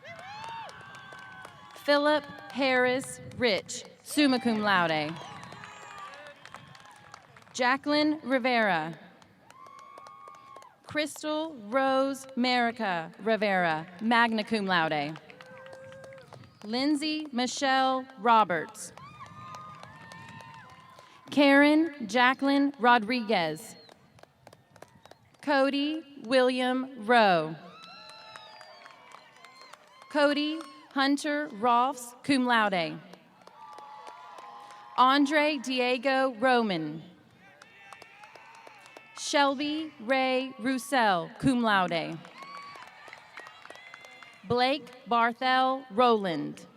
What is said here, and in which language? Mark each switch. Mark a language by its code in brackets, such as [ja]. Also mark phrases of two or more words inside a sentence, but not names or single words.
[en] Philip Harris Rich, [la] summa cum laude. [en] Jacqueline Rivera. Crystal Rose Marica Rivera, [la] magna cum laude. [en] Lindsay Michelle Roberts. Karen Jacqueline Rodriguez. Cody William Rowe. Cody Hunter Rolfs, [la] cum laude. [en] Andre Diego Roman. Shelby Ray Roussel, [la] cum laude. [en] Blake Barthel Rowland.